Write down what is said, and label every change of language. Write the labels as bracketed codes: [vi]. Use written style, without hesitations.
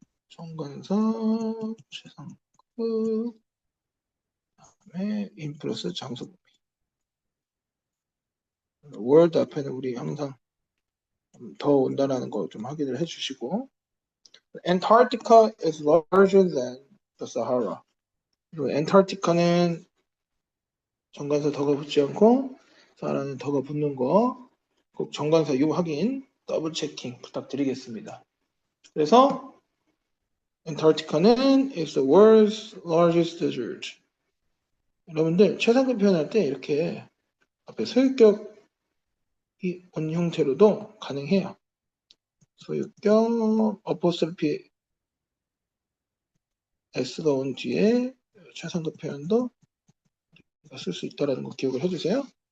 [ko] 정관사 최상급 다음에 in 플러스 장소 world 앞에는 우리 항상 더 온다라는 거 좀 확인을 해주시고 [en] Antarctica is larger than the Sahara. [ko] 그리고 엔타르티카는 정관사 더가 붙지 않고 사하라는 더가 붙는 거 꼭 정관사 요 확인 더블 체킹 부탁드리겠습니다. [en] 그래서 [ko] 엔타르티카는 [en] is the world's largest desert. [ko] 여러분들 최상급 표현할 때 이렇게 앞에 소유격이 온 형태로도 가능해요. 소유격 어포스트로피 s가 온 뒤에 최상급 표현도 쓸 수 있다는 거 기억을 해주세요.